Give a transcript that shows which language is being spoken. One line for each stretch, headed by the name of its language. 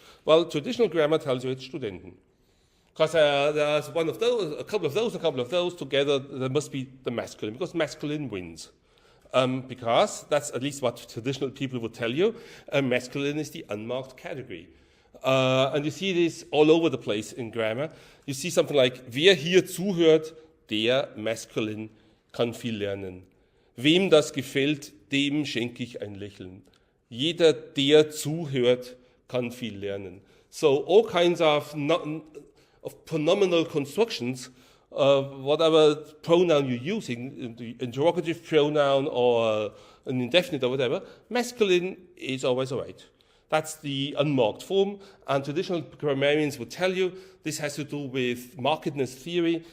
English: Well, traditional grammar tells you it's Studenten. Because there's one of those, a couple of those together, there must be the masculine, because masculine wins. Because that's at least what traditional people would tell you. Masculine is the unmarked category. And you see this all over the place in grammar. You see something like,
German: wer hier zuhört, der maskulin kann viel lernen. Wem das gefällt, dem schenke ich ein Lächeln. Jeder, der zuhört, kann viel lernen.
English: So all kinds of pronominal constructions, whatever pronoun you're using, the interrogative pronoun or an indefinite or whatever, masculine is always all right. That's the unmarked form, and traditional grammarians would tell you this has to do with markedness theory.